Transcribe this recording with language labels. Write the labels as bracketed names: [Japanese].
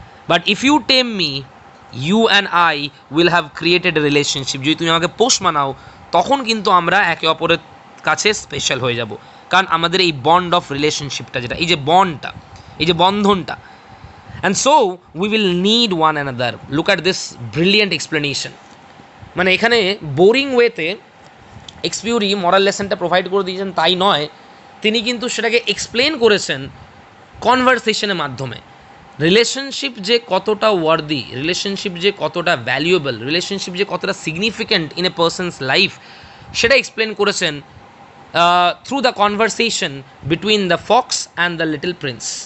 [English] But if you tame me, you and I will have created a relationship. [Bangla] যদি তুমি আমাকে পোষ মানাও, তখন কিন্তু আমরা একে অপরের কাছে স্পেশাল হয়ে যাব। কারণ আমাদের এই বন্ড অফ রিলেশনশিপটা, যেটা এই যে বন্ডটা, এই যে বন্ধনটা, [English] and so we will need one another. Look at this brilliant explanation. [Bangla] মানে এখানে বোরিং ওয়েতে এক্সপিউরি মরাল লেসনটা প্রোভাইড করে দিয়েছেন তাই নয়, তিনি কিন্তু সেটাকে এক্সপ্লেন করেছেন কনভারসেশনের মাধ্যমে। রিলেশনশিপ যে কতটা ওয়ার্দি, রিলেশনশিপ যে কতটা ভ্যালুয়েবল, রিলেশনশিপ যে কতটা significant [English] in a person's life, [Bangla] সেটা এক্সপ্লেন করেছেন [English] Through the conversation between the fox and the little prince.